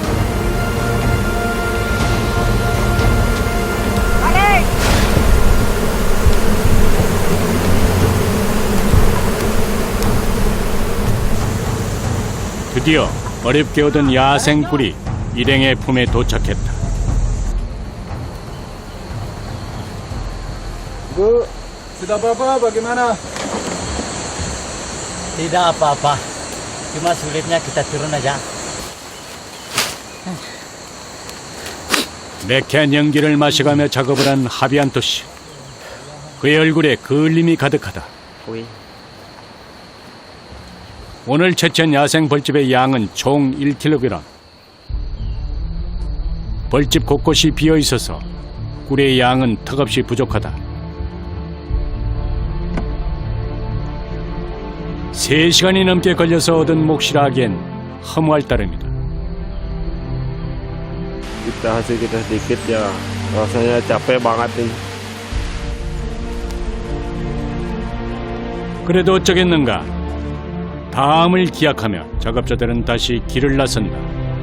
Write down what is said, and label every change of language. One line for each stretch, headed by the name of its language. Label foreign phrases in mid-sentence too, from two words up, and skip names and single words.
Korean: 드디어 어렵게 얻은 야생 꿀이 일행의 품에 도착했다.
Indonesian: Bu, sudah apa-apa bagaimana? Tidak apa-apa. Cuma sulitnya kita turun aja.
Korean: 매캐한 연기를 마셔가며 작업을 한 하비안토 씨. 그의 얼굴에 그을림이 가득하다. 오늘 채취한 야생 벌집의 양은 총 1kg. 벌집 곳곳이 비어 있어서 꿀의 양은 턱없이 부족하다. 3시간이 넘게 걸려서 얻은 몫이라 하기엔 허무할 따름이다.
Indonesian: Kita hasil kita sedikit ya rasanya capek banget nih.
Korean: 그래도 어쩌겠는가. 다음을 기약하며 작업자들은 다시 길을 나선다.